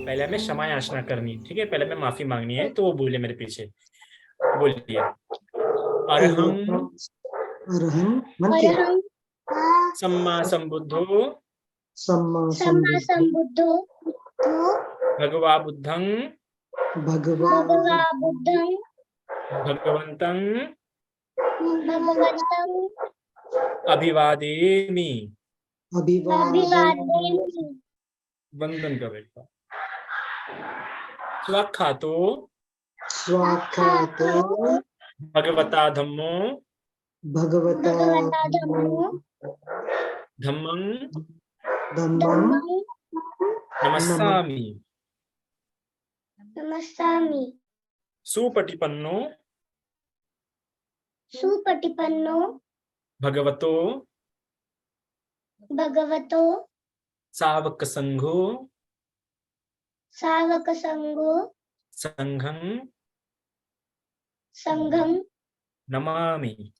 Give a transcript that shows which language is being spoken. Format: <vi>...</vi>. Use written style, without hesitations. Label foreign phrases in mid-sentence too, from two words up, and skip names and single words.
<hi>में क्षमा याचना करनी, ठीक है, पहले में माफी मांगनी है, तो वो बोले मेरे पीछे, बोलिए।</hi> <pi>अरहं अरहं मन क्या सम्मा संबुद्धो सम्मा सम्मा संबुद्धो भगवा बुद्धं भगवा बुद्धं भगवन्तं भगवन्तं अभिवादेमि। अभिवादेमि।</pi> <hi>वंदन का बेटा। स्वाख्यातो</hi> <pi>स्वाख्यातो भगवता धम्मो भगवता धम्मो धम्मं धम्मं नमस्सामि। नमस्सामि। सुपटिपन्नो सुपटिपन्नो भगवतो सावक संघो संघं नमामि।</pi>